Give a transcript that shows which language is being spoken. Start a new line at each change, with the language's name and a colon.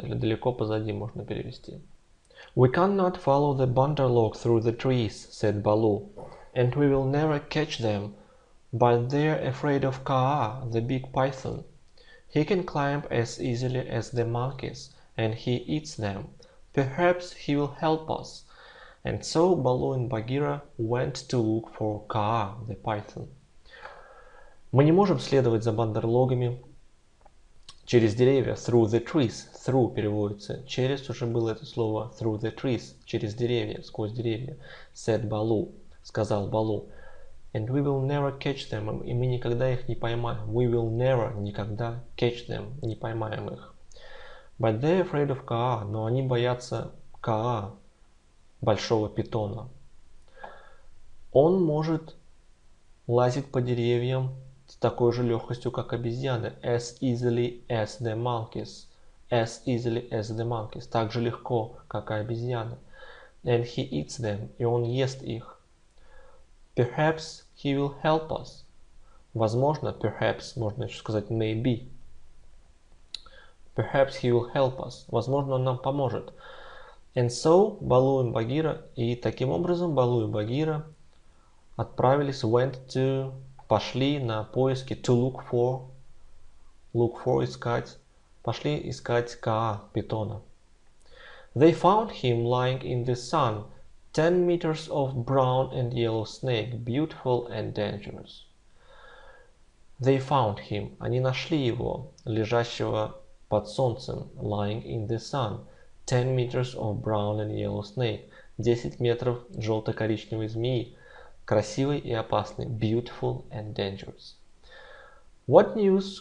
Russian: Или далеко позади можно перевести.
English: We cannot follow the Bandarlog through the trees, said Baloo, and we will never catch them, but they're afraid of Kaa, the big python. He can climb as easily as the monkeys, and he eats them. Perhaps he will help us. And so Baloo and Bagheera went to look for Kaa, the python.
Russian: Мы не можем следовать за бандерлогами через деревья.
English: Through the trees.
Russian: Through переводится. Через уже было это слово.
English: Through the trees.
Russian: Через деревья. Сквозь деревья.
English: Said Baloo.
Russian: Сказал Балу.
English: And we will never catch them.
Russian: И мы никогда их не поймаем.
English: We will never.
Russian: Никогда.
English: Catch them.
Russian: Не поймаем их.
English: But they're afraid of Kaa.
Russian: Но они боятся Kaa. Большого питона. Он может лазить по деревьям с такой же легкостью, как обезьяны.
English: As easily as the monkeys. As easily as the monkeys.
Russian: Так же легко, как и обезьяны.
English: And he eats them.
Russian: И он ест их.
English: Perhaps he will help us.
Russian: Возможно, perhaps, можно еще сказать maybe.
English: Perhaps he will help us.
Russian: Возможно, он нам поможет.
English: And so,
Russian: Балу и Багира, и таким образом Балу и Багира отправились, пошли на поиски,
English: to look for,
Russian: искать, пошли искать Kaa, питона.
English: They found him lying in the sun, 10 meters of brown and yellow snake, beautiful and dangerous. They found him,
Russian: они нашли его, лежащего под солнцем,
English: lying in the sun, 10 meters of brown and yellow snake,
Russian: 10 метров желто-коричневой змеи, красивый и опасный,
English: beautiful and dangerous. What news?